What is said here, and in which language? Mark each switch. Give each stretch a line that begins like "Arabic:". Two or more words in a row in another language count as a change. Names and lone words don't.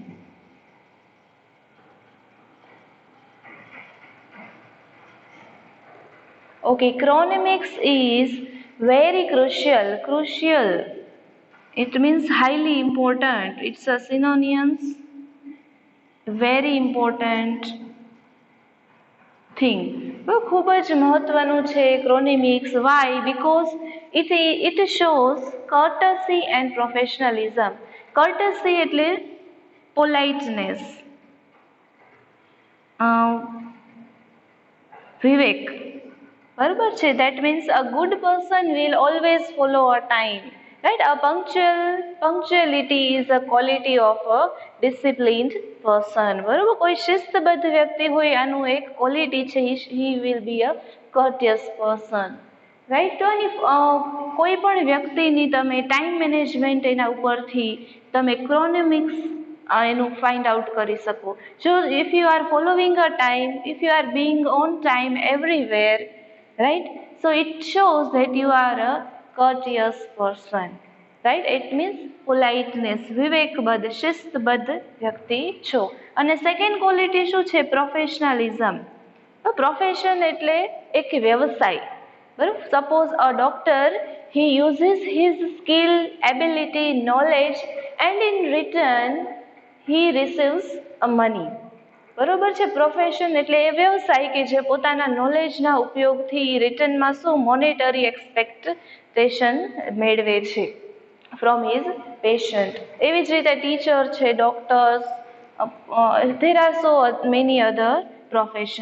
English: Okay, chronemics is very crucial. It means highly important. It's a synonyms, very important thing.
Gujarati: ખૂબ જ મહત્વનું છે ક્રોનેમિક્સ.
English: Why? Because it shows courtesy and professionalism.
Gujarati: Courtesy એટલે politeness, વિવેક, બરાબર છે.
English: That means a good person will always follow a time. right? Punctuality is a quality of a disciplined person.
Gujarati: બરોબર, કોઈ શિસ્તબદ્ધ વ્યક્તિ હોય આનું એક ક્વોલિટી છે,
English: he will be a courteous person, રાઈટ.
Gujarati: તો કોઈ પણ વ્યક્તિની તમે
English: time management
Gujarati: એના ઉપરથી તમે ક્રોનેમિક્સ એનું
English: find out
Gujarati: કરી શકો.
English: જો if you are following a time, if you are being on time everywhere, right? So it shows that you are a courteous person, right? It means politeness,
Gujarati: વિવેકબદ્ધ, શિસ્તબદ્ધ વ્યક્તિ છો. અને
English: second quality
Gujarati: શું છે? પ્રોફેશનલિઝમ. પ્રોફેશન એટલે એક વ્યવસાય, બરાબર.
English: suppose a doctor, he uses his skill, ability, knowledge and in return he receives a money.
Gujarati: બરોબર છે. પ્રોફેશન એટલે એ વ્યવસાય કે જે પોતાના નોલેજના ઉપયોગથી રિટર્નમાં શું
English: monetary expectation
Gujarati: મેળવે છે
English: from his patient.
Gujarati: એવી જ રીતે ટીચર છે, ડોક્ટર્સ,
English: there are so many other profession.